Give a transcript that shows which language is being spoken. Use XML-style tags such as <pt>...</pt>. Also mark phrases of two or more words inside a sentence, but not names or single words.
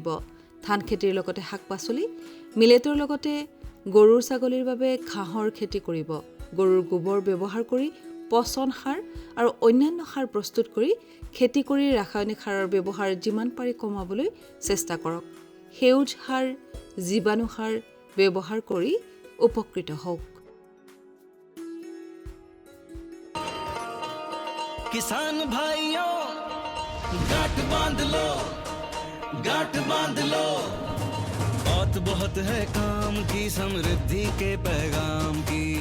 <as>ধান খেতিৰ লগতে শাক পাচলি, মিলেটৰ লগতে গৰুৰ ছাগলীৰ বাবে ঘাঁহৰ খেতি কৰিব। গৰুৰ গোবৰ ব্যৱহাৰ কৰি পচন সাৰ আৰু অন্যান্য সাৰ প্ৰস্তুত কৰি খেতি কৰি ৰাসায়নিক সাৰৰ ব্যৱহাৰ যিমান পাৰি কমাবলৈ চেষ্টা কৰক। সেউজ সাৰ, জীৱাণু সাৰ ব্যৱহাৰ কৰি উপকৃত হওক।</as> <hi>किसान भाइयों गांठ बांध लो, गांठ बांध लो, बहुत बहुत है काम की, समृद्धि के पैगाम की।</hi>